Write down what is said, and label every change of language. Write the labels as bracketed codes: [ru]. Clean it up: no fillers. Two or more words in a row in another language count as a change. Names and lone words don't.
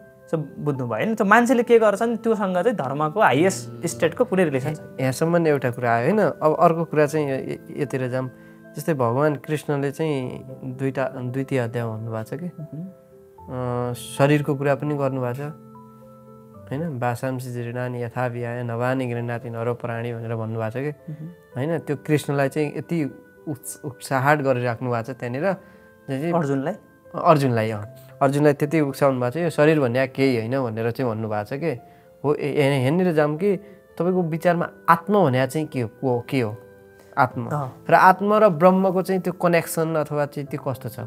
[ne] सो बुझ्नु भयो नि, त्यो मान्छेले के गर्छन् त्योसँग चाहिँ धर्मको [en] highest stateको [ne] कुनै रिलेसन छ। यहाँसम्म एउटा कुरा आयो होइन। अब अर्को कुरा चाहिँ यतिर जाऊँ, जस्तै भगवान् कृष्णले चाहिँ द्वितीय अध्याय भन्नुभएको छ कि शरीरको कुरा पनि गर्नुभएको छ होइन, [sa] भाषांसी जीर्णानि यथा विहाय नवानि गृह्णाति नरो प्राणी [ne] भनेर भन्नुभएको छ कि होइन। त्यो कृष्णलाई चाहिँ यति उत्साहट गरिराख्नु भएको छ त्यहाँनिर अर्जुनलाई त्यति उक्साउनु भएको छ, यो शरीर भन्ने केही होइन भनेर चाहिँ भन्नुभएको छ कि हो। यहाँनिर जाऊँ कि तपाईँको विचारमा आत्मा भने चाहिँ के हो आत्मा र आत्मा र ब्रह्मको चाहिँ त्यो कनेक्सन अथवा चाहिँ त्यो कस्तो छ?